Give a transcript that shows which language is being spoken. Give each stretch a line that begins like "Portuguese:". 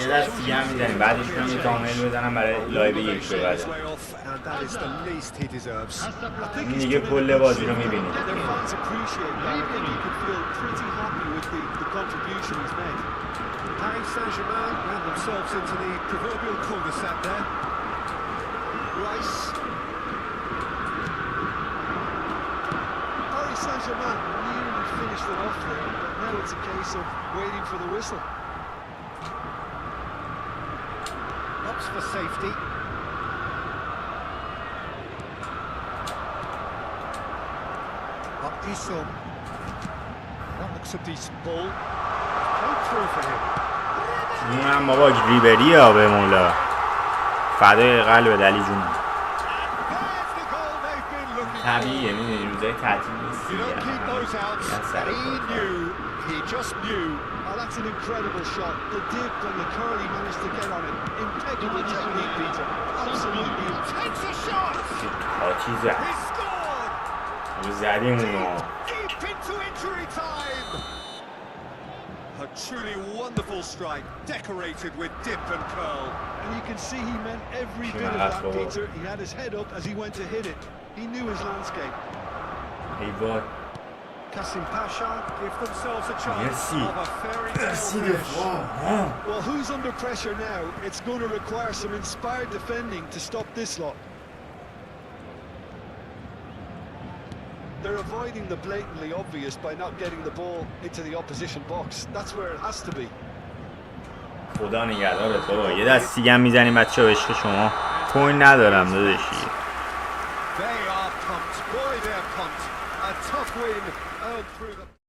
Persian: یه دست دیگه هم میزنیم بعدش میام یه تامل بزنم برای لایو یک رو بعد.
English: And that is the least he deserves.
Persian: این دیگه کل بازی رو میبینید.
English: Their fans appreciate that. I think he could feel pretty happy with the contribution he's made. Paris Saint-Germain ran themselves into the proverbial cul-de-sac there. Rice. Paris Saint-Germain nearly finished it off there, but now it's a case of waiting for the whistle. Opts for safety. Up Isom. That looks a decent ball. Played through for him.
Persian: اونم بابا ریبری ها به مولا فدای قلب علی جون.
English: There's the goal they've been looking for.
Persian: طبیعیه میدونی روزای تعطیل نیست
English: You don't keep those out. And he just knew. Oh, that's an incredible shot. The dip and the curl he managed to get on it. Impeccable technique, Peter. Absolutely. Takes a shot.
Persian: آتی زد.
English: He scored.
Persian: رو زدیم اونو.
English: Deep into injury time. A truly wonderful strike, decorated with dip and curl. And you can see he meant every bit of that, Peter. He had his head up as he went to hit it. He knew his landscape.
Persian: ای وای.
English: Kassim Pasha give themselves a chance
French: Merci.
English: of a fairy tale
French: Merci
English: finish.
French: de voir.
English: Well, who's under pressure now? It's going to require some inspired defending to stop this lot. They're avoiding the blatantly obvious by not getting the ball into the opposition box. That's where it has to be.
Persian: خدا نگهدارت بابا یه دست دیگه هم میزنیم بچه ها عشق شما کوین ندارم داداشی.
English: They are pumped. Boy, they're pumped. A tough win earned through the...